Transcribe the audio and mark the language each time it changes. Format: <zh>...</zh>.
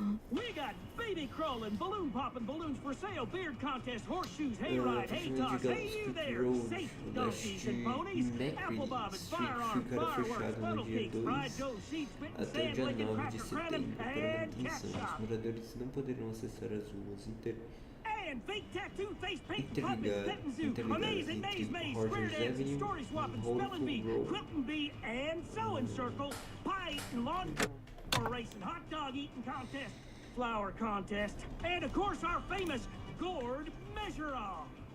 <en>We got baby crawling, balloon popping, balloons for sale, beard contest, horseshoes, hayride, hay toss, hey you there, safety donkeys and ponies, apple bobbing, firearms, fireworks, funnel cakes, fried dough, seed spitting, sand licking, cracker cramming, and cat shop.</en> <pt>Moradores não poderão acessar as ruas</pt> <en>And fake tattoo, face paint, puppets, petting zoo, amazing maze maze, square dancing, story swapping, spelling bee, quilting bee, and sewing circle, pie eating, lawn racing, hot dog eating contest, flower contest, and of course our famous gourd measure-off.</en>